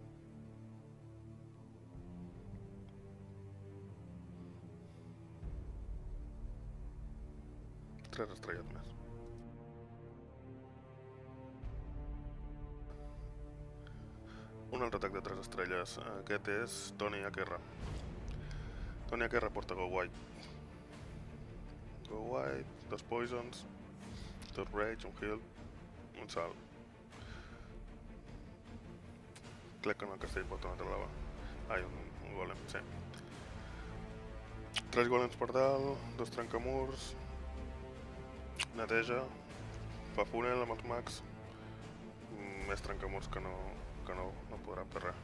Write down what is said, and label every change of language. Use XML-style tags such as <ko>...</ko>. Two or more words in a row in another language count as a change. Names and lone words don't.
<ca>Tres estrelles més. Un altre atac de 3 estrelles. Aquest és Tony Akerra. Tony Akerra porta Go White.</ca> <en>Go White, 2 poisons, 2 rage, un heal,</en> <ca>un salt. Crec que en el castell porta una altra lava. Ai, un golem, sí. 3 golems per dalt, 2 trencamurs, neteja, fa funnel amb els mags, més trencamurs que no podrà fer res.</ca>